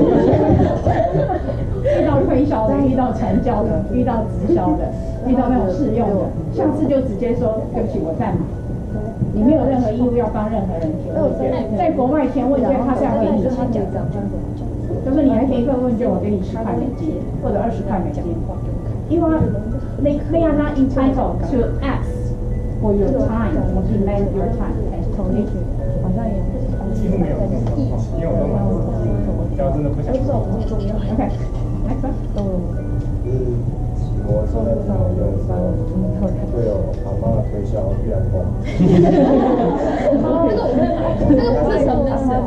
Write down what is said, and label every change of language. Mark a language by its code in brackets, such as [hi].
[zh] 遇到推销的，遇到成交的，遇到直销的，遇到那种试用的，下次就直接说对不起，我在忙。你没有任何义务要帮任何人填问卷，在国外填问卷他是要给你钱的。就是你来填一份问卷，我给你10块美金或者20块美金。因为 [en] they are not entitled to ask for your time [zh] or demand your time。好像也几乎没有这种状况，因为我都蛮只要真的不想做。 [en] OK， next one。 [zh] 就是期末是在讨论的时候，会有阿妈推销玉兰花。那个我会买，那个不是什么事。